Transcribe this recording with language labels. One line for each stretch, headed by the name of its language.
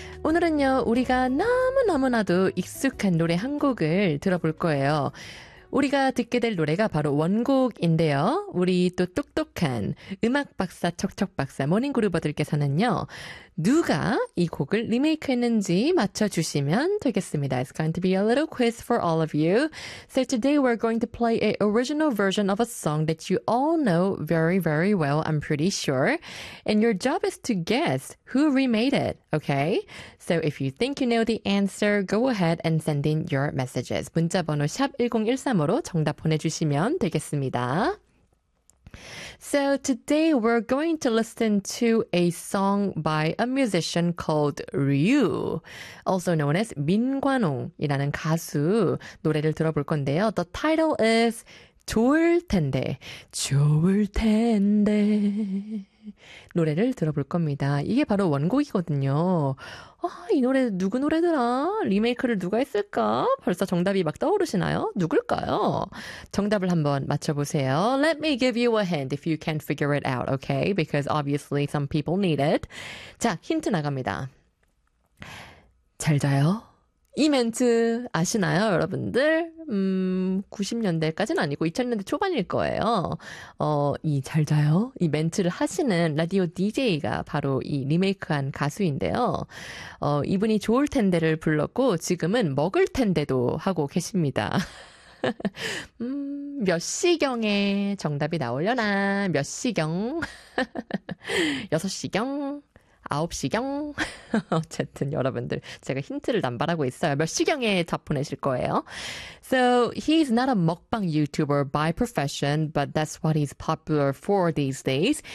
Korean: 오늘은요, 우리가 너무너무나도 익숙한 노래 한 곡을 들어볼 거예요. 우리가 듣게 될 노래가 바로 원곡인데요. 우리 또 똑똑한 음악 박사, 척척 박사, 모닝그루버들께서는요, 누가 이 곡을 리메이크 했는지 맞춰주시면 되겠습니다.
English: It's going to be a little quiz for all of you. So today we're going to play an original version of a song that you all know very, very well, I'm pretty sure. And your job is to guess who remade it, okay? So if you think you know the answer, go ahead and send in your messages.
Korean: 문자번호 샵1013으로 정답 보내주시면 되겠습니다.
English: So today we're going to listen to a song by a musician called Ryu, also known as
Korean: 민관홍이라는 가수 노래를 들어볼 건데요.
English: The title is
Korean: 좋을 텐데, 좋을 텐데 노래를 들어볼 겁니다. 이게 바로 원곡이거든요. 아, 이 노래 누구 노래더라? 리메이크를 누가 했을까? 벌써 정답이 막 떠오르시나요? 누굴까요? 정답을 한번 맞춰보세요.
English: Let me give you a hint if you can't figure it out, okay? Because obviously some people need it.
Korean: 자, 힌트 나갑니다. 잘 자요? 이 멘트 아시나요, 여러분들? 90년대까지는 아니고 2000년대 초반일 거예요. 이 잘 자요? 이 멘트를 하시는 라디오 DJ가 바로 이 리메이크한 가수인데요. 이분이 좋을 텐데를 불렀고 지금은 먹을 텐데도 하고 계십니다. 몇 시경에 정답이 나오려나? 몇 시경? 6시경? 9시경? 어쨌든 여러분들 제가 힌트를 남발하고 있어요. 몇 시경에 답 보내실 거예요?
English: So he's not a mukbang YouTuber by profession, but that's what he's popular for these days.